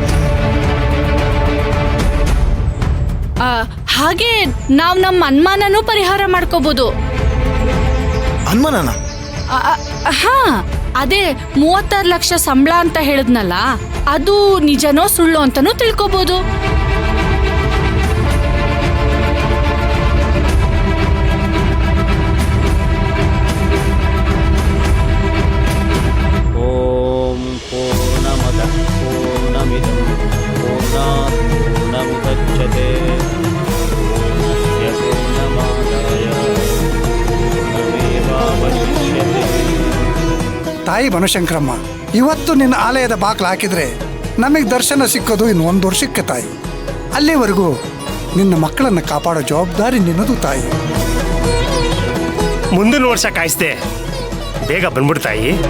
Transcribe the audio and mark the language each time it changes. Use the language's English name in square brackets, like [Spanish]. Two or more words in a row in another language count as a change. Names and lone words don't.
[Kannada] ಹಾಗೆ ನಾವ್ ನಮ್ಮ ಅನುಮಾನನೂ ಪರಿಹಾರ ಮಾಡ್ಕೋಬಹುದು. ಅನುಮಾನನ? ಹಾ, ಅದೇ 36 ಲಕ್ಷ ಸಂಬಳ ಅಂತ ಹೇಳಿದ್ನಲ್ಲ, ಅದು ನಿಜನೋ ಸುಳ್ಳು ಅಂತಾನೂ ತಿಳ್ಕೊಬಹುದು. [Sanskrit] ಓಂ ಪೂರ್ಣಮದಃ ಪೂರ್ಣಮಿದಂ ಪೂರ್ಣಾತ್ ಪೂರ್ಣಮುದಚ್ಯತೆ ಪೂರ್ಣಸ್ಯ ಪೂರ್ಣಮಾದಾಯ ಪೂರ್ಣಮೇವಾವಶಿಷ್ಯತೆ. [Kannada] ತಾಯಿ ಬನಶಂಕರಮ್ಮ, ಇವತ್ತು ನಿನ್ನ ಆಲಯದ ಬಾಗಿಲು ಹಾಕಿದ್ರೆ ನಮಗೆ ದರ್ಶನ ಸಿಕ್ಕೋದು ಇನ್ನು 1 ವರ್ಷಕ್ಕೆ ತಾಯಿ. ಅಲ್ಲಿವರೆಗೂ ನಿನ್ನ ಮಕ್ಕಳನ್ನು ಕಾಪಾಡೋ ಜವಾಬ್ದಾರಿ ನಿನ್ನದು ತಾಯಿ. ಮುಂದಿನ ವರ್ಷ ಕಾಯಿಸ್ದೆ, ಬೇಗ ಬಂದ್ಬಿಡ್ತಾಯಿ.